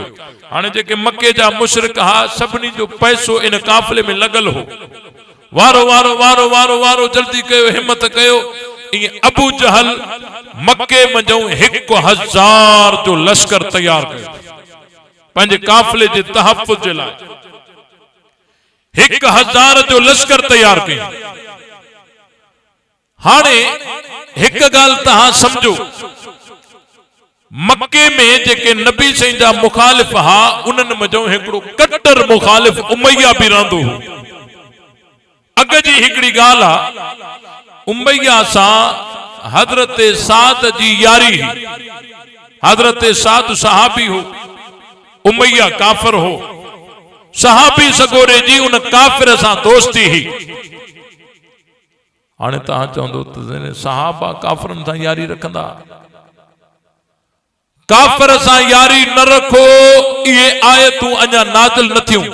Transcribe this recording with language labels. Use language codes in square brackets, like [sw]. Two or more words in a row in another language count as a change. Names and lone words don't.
[sd] हाने जेके मक्के जा मुशरिक हा सबनी जो पैसो इन काफले में लगल हो वारो वारो वारो वारो वारो जल्दी कयो हिम्मत कयो अबू जहल मक्के मंझों 1000 जो लश्कर तैयार कयो पंहिंजे काफिले जे तहफ़्फ़ुज़ जे लाइ 1000 जो लश्कर तैयार कयो। हाणे एक गाल तहां समझो मक्के में जेके नबी साईं जा मुखालिफ हा उन्हनि मंझों हिकिड़ो कट्टर मुखालिफ उमैया भी रहंदो हो। अग जी हिकिड़ी गाल आ उमैया सां हजरत साद जी यारी ही। हजरत साद सहाबी हो, उमैया काफिर हो। सहाबी सगोरे जी उन काफिर सां दोस्ती ही। हाणे तहां चवंदो त सहाबा काफिरनि सां यारी रखंदा। काफिर सां यारी न रखो, ये आयतूं अञा नाज़िल न थियूं।